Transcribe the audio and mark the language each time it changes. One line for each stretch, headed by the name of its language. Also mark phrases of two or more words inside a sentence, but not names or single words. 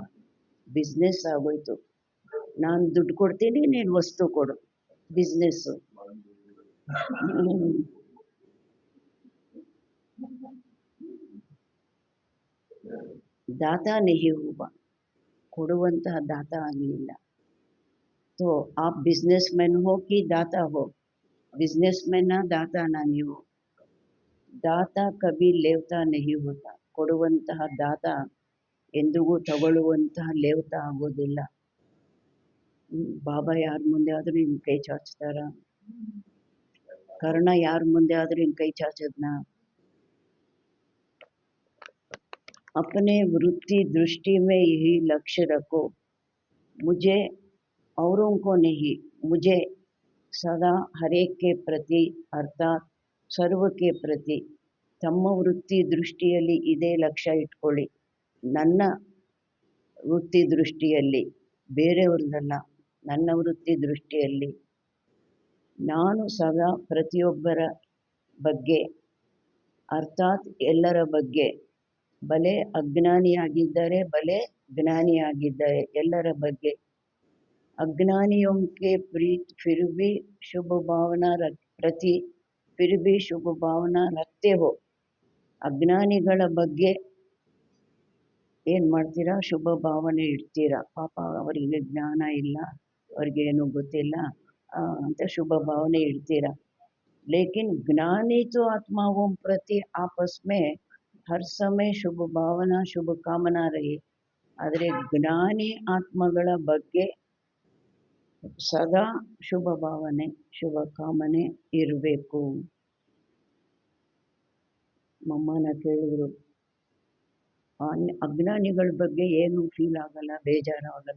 Kannada: ಬಿಸ್ನೆಸ್ ಆಗೋಯ್ತು. ನಾನು ದುಡ್ಡು ಕೊಡ್ತೀನಿ, ನೀನು ವಸ್ತು ಕೊಡು. ಬಿಸ್ನೆಸ್ಸು.
Hindi: दाता नहीं हुआ,
Kannada: ಕೊಡುವಂತಹ ದಾತ ಆಗಲಿಲ್ಲ.
Hindi: तो आप बिजनेसमैन हो कि दाता हो? बिजनेसमैन दाताना ನೀವು? दाता कभी लेवता नहीं होता.
Kannada: ಕೊಡುವಂತಹ ದಾತ ಎಂದಿಗೂ ತಗೊಳ್ಳುವಂತಹ ಲೇವ್ತ ಆಗೋದಿಲ್ಲ. ಬಾಬಾ ಯಾರ ಮುಂದೆ ಆದರೂ ಹಿಂಗೆ ಕೈ ಚಾಚ್ತಾರ? ಕರ್ಣ ಯಾರ ಮುಂದೆ ಆದರೂ ಹಿಂಗೆ ಕೈ ಚಾಚದ್ನ?
Hindi: अपने वृत्ति दृष्टि में यही लक्ष्य रखो, मुझे औरों को नहीं, मुझे सदा हर एक के प्रति अर्थात सर्व के प्रति
Kannada: ತಮ್ಮ ವೃತ್ತಿ ದೃಷ್ಟಿಯಲ್ಲಿ ಇದೇ ಲಕ್ಷ್ಯ ಇಟ್ಕೊಳ್ಳಿ. ನನ್ನ ವೃತ್ತಿ ದೃಷ್ಟಿಯಲ್ಲಿ, ಬೇರೆಯವ್ರದ್ದಲ್ಲ, ನನ್ನ ವೃತ್ತಿ ದೃಷ್ಟಿಯಲ್ಲಿ ನಾನು ಸದಾ ಪ್ರತಿಯೊಬ್ಬರ ಬಗ್ಗೆ ಅರ್ಥಾತ್ ಎಲ್ಲರ ಬಗ್ಗೆ, ಭಲೆ ಅಜ್ಞಾನಿಯಾಗಿದ್ದರೆ ಭಲೆ ಜ್ಞಾನಿಯಾಗಿದ್ದರೆ ಎಲ್ಲರ ಬಗ್ಗೆ.
Hindi: अज्ञानियों के फिर भी शुभ भावना प्रति फिर भी शुभ भावना रखते हो.
Kannada: ಅಜ್ಞಾನಿಗಳ ಬಗ್ಗೆ ಏನು ಮಾಡ್ತೀರಾ? ಶುಭ ಭಾವನೆ ಇಡ್ತೀರಾ. ಪಾಪ ಅವರಿಗೆ ಜ್ಞಾನ ಇಲ್ಲ, ಅವ್ರಿಗೇನು ಗೊತ್ತಿಲ್ಲ ಅಂತ ಶುಭ ಭಾವನೆ ಇಡ್ತೀರಾ.
Hindi: लेकिन ज्ञानी तो आत्माओं प्रति आपस में हर समय शुभ भावना शुभ कामना रही.
Kannada: ಆದರೆ ಜ್ಞಾನಿ ಆತ್ಮಗಳ ಬಗ್ಗೆ ಸದಾ ಶುಭ ಭಾವನೆ ಶುಭ ಕಾಮನೆ ಇರಬೇಕು. ಮಮ್ಮನ ಕೇಳಿದ್ರು, ಅಜ್ಞಾನಿಗಳ ಬಗ್ಗೆ ಏನು ಫೀಲ್ ಆಗಲ್ಲ, ಬೇಜಾರಾಗಲ್ಲ.